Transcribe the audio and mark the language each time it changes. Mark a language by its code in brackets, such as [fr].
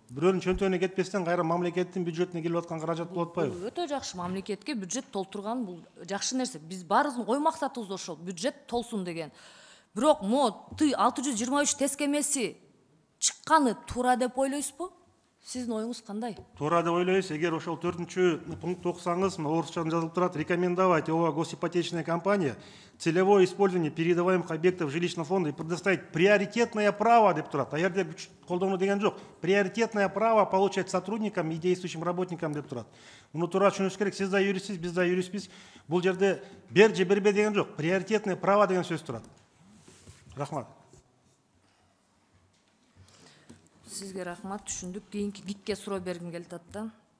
[ky] Бирөөнүн чөнтөгүнө кетпестен кайра мамлекеттин бюджетине келип аткан каражат болуп атпайбы? Өтө жакшы, мамлекетке бюджет толтурган бул жакшы нерсе. Биз баарыбыздын ой максатыбыз ошол, бюджет толсун деген. Бирок Т-623 тескемеси чыкканы туура деп ойлойсузбу? Сиздин оюңуз кандай? Туура деп ойлойбуз. Эгер ошол 4-чү пунктты окусаңыз, орусча жазылып турат: [ru] рекомендовать ОАО «Госипотечная компания» целевое использование передаваемых объектов жилищного фонда и предоставить приоритетное право [ky] деп турат. А жерде колдонуу деген жок. [ru] Приоритетное право получать сотрудникам и действующим работникам [ky] деп турат. Муну туура түшүнүш керек. Сиз да юристсиз, биз да юристпиз. Бул жерде бер же бербе деген жок. [ru] Приоритетное право [ky] деген сөз турат. Рахмат. Сизге рахмат, түшүндүк. Кийинки ГИКке суроо бергим келип атат да.